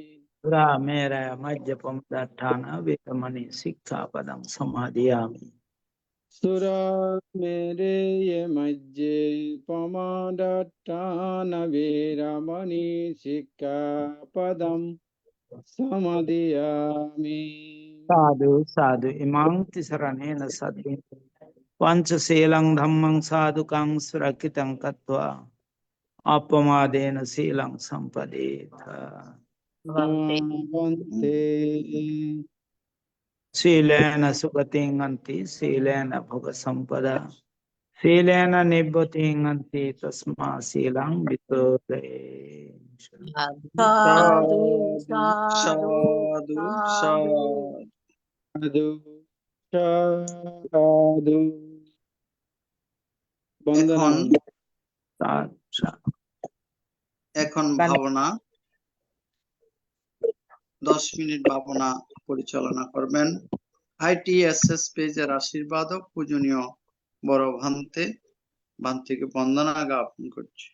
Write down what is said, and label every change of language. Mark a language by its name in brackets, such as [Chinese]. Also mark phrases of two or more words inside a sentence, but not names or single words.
[Pali] রামেরা মজ্জপমদাঠানা বেরমণি শিক্ষাপদং সমাদিয়ামি সুরামেরেয় মজ্জে পমাদাঠান বীরমণি সিক্খাপদং সমাদিয়ামি साधु साधु इमां तिसरणेन सद्भिः पंचशीलं धम्मं साधुकं सुरक्षितं कृत्वा अपमादेन शीलं सम्पदेत वन्ते शीलेन सुगतिं गन्ति शीलेन भोगसम्पदा शीलेन निब्बतिं गन्ति तस्मात् शीलं वितोदयेत् সাধু সাধু সাধু সাধু সাধু সাধু সাধু বন্দনা [Bangla] এখন ভাবনা 10 মিনিট ভাবনা পরিচালনা করবেন ITSS পেজের আশীর্বাদক পূজনীয় বড় ভান্তিকে বন্দনা জ্ঞাপন করছি।